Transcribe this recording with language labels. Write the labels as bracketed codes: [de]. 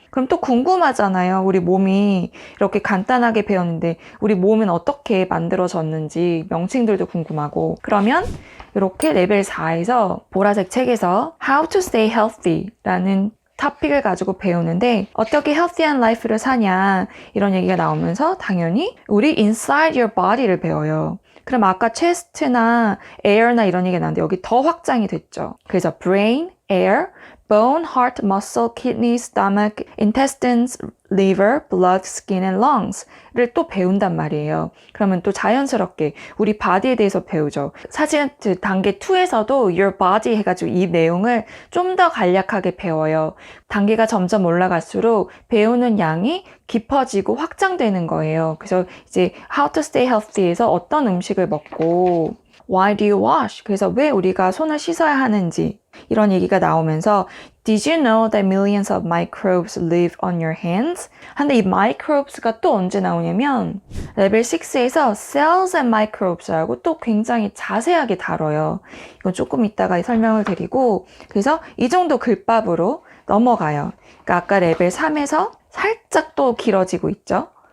[ko] 그럼 또 궁금하잖아요. 우리 몸이 이렇게 간단하게 배웠는데 우리 몸은 어떻게 만들어졌는지 명칭들도 궁금하고 그러면 이렇게 레벨 4에서 보라색 책에서 How to Stay Healthy 라는 토픽을 가지고 배우는데 어떻게 healthy한 life를 사냐 이런 얘기가 나오면서 당연히 우리 inside your body를 배워요. 그럼 아까 chest나 air나 이런 얘기가 나왔는데 여기 더 확장이 됐죠. 그래서 [en] brain, air, bone, heart, muscle, kidney, stomach, intestines, liver, blood, skin, and longs를 [ko] 또 배운단 말이에요. 그러면 또 자연스럽게 우리 바디에 대해서 배우죠. 사실 단계 2에서도 your body 해가지고 이 내용을 좀 더 간략하게 배워요. 단계가 점점 올라갈수록 배우는 양이 깊어지고 확장되는 거예요. 그래서 이제 how to stay healthy에서 어떤 음식을 먹고 [en] Why do you wash? [ko] 그래서 왜 우리가 손을 씻어야 하는지 이런 얘기가 나오면서 [en] Did you know that millions of microbes live on your hands? [ko] 근데 이 microbes가 또 언제 나오냐면 레벨 6에서 cells and microbes라고 또 굉장히 자세하게 다뤄요. 이건 조금 이따가 설명을 드리고 그래서 이 정도 글밥으로 넘어가요. 그러니까 아까 레벨 3에서 살짝 또 길어지고 있죠.